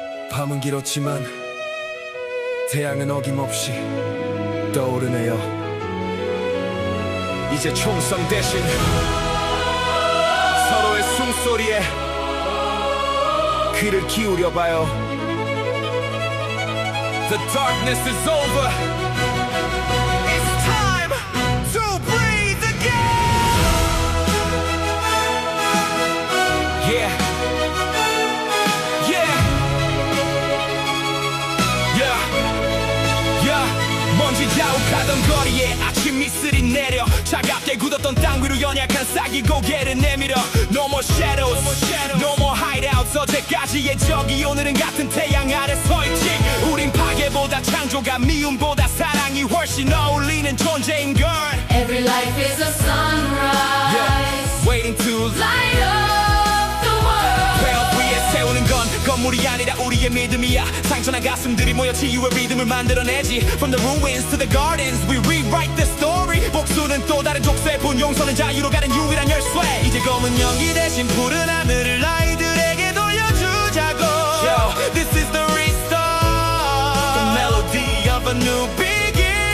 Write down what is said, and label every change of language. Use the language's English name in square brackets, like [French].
[Korean] 밤은 길었지만 태양은 어김없이 떠오르네요. 이제 총성 대신 서로의 숨소리에 귀를 기울여봐요. [English] The darkness is over. It's time to breathe again. Yeah. Yeah. Yeah. Yeah. [Korean] 먼지 자욱하던 거리에 아침 이슬이 내려 차갑게 굳었던 땅 위로 연약한 싹이 고개를 내밀어 [English] No more shadows, no more hideouts. [Korean] 어제까지의 적이 오늘은 같은 태양 아래 서있지. 우린 파괴보다 창조가 미움보다 사랑이 훨씬 어울리는 존재인걸. [English] Every life is a sunrise. Yeah. Waiting to Light up the world. [Korean] 벽 위에 세우는 건 건물이 아니라 우리의 믿음이야. 상처난 가슴들이 모여 치유의 리듬을 만들어내지. [English] From the ruins to the gardens we rewrite the story. [Korean] 복수는 또 다른 족쇄, 분용서는 자유로 가는 유일한 열쇠. 이제 검은 연기 대신 푸른 하늘을 아이들에게 돌려주자고. [English] Yo, this is the restart, the melody of a new beginning.